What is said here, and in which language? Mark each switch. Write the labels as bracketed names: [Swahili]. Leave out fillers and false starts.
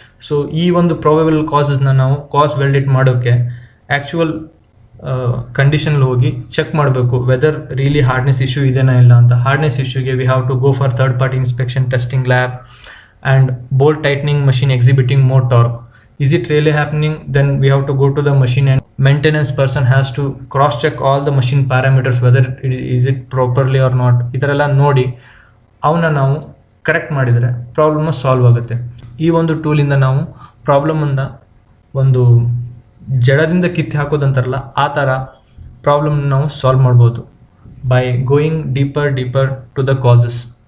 [Kannada] So ಈ ಒಂದು probable ಕಾಸಸ್ನ ನಾವು ಕಾಸ್ ವ್ಯಾಲಿಡೇಟ್ ಮಾಡೋಕ್ಕೆ ಆ್ಯಕ್ಚುಯಲ್ ಕಂಡೀಷನಲ್ಲಿ ಹೋಗಿ ಚೆಕ್ ಮಾಡಬೇಕು ವೆದರ್ ರಿಯಲಿ ಹಾರ್ಡ್ನೆಸ್ ಇಶ್ಯೂ ಇದೆನಾ ಇಲ್ಲ ಅಂತ. Hardness ಇಶ್ಯೂಗೆ we have to go for third party inspection testing lab and bolt tightening machine exhibiting more torque. [English] Is it really happening? Then we have to go to the machine and maintenance person has to cross check all the machine parameters whether is it properly or not. [Kannada] ಈ ಥರ ಎಲ್ಲ ನೋಡಿ ಅವನ್ನ ನಾವು correct ಮಾಡಿದರೆ problem solve ಆಗುತ್ತೆ. ಈ ಒಂದು ಟೂಲಿಂದ ನಾವು ಪ್ರಾಬ್ಲಮನ್ನು ಒಂದು ಜಡದಿಂದ ಕಿತ್ತು ಹಾಕೋದಂತಾರಲ್ಲ ಆ ಥರ ಪ್ರಾಬ್ಲಮ್ನ ನಾವು ಸಾಲ್ವ್ ಮಾಡ್ಬೋದು by going deeper to the causes.